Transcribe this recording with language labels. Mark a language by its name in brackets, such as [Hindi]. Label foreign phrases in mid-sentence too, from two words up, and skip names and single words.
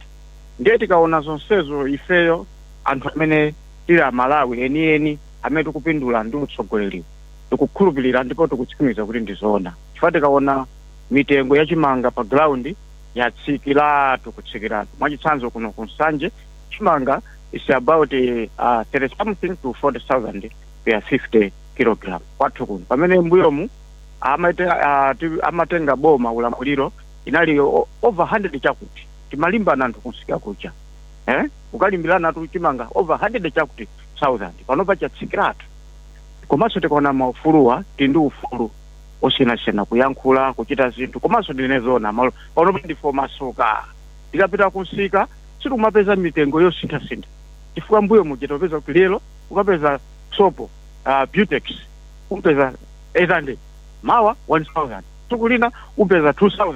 [Nyanja] Ndiye tikaona zonsezo ifeyo anthu amene tili Amalawi enieni amene tikupindula ndi utsogoleri tikukhulupirira ndipo tikutsimikiza kuti ndizoona, chifukwa tikaona mitengo yachimanga pa ground yatsikiratu kutsikiratu. Mwachitsanzo kuno ku Nsanje chimanga [English] is about 30 something to 40,000 per 50 kilogram [Nyanja] kwathu kuno, pamene mbuyomu amatenga boma ulamuliro inali over 100 chakuti timalimbana anthu kunsika kucha, ukalimbirana tu chimanga over 100 chakuti 1000 panopa chatsikiratu. Komanso tikaona maufuluwa ndi ufulu osiyanasiyana kuyankhula kuchita zinthu, komanso ndinezoona malo panopa ndifo masuka tikapita kunsika sikumapeza mitengo yosinthasintha, chifukwa mbuyo muja topeza kuti lero ukapeza sopo Butex upeza 800, mawa 1000, tukulina upeza 2000.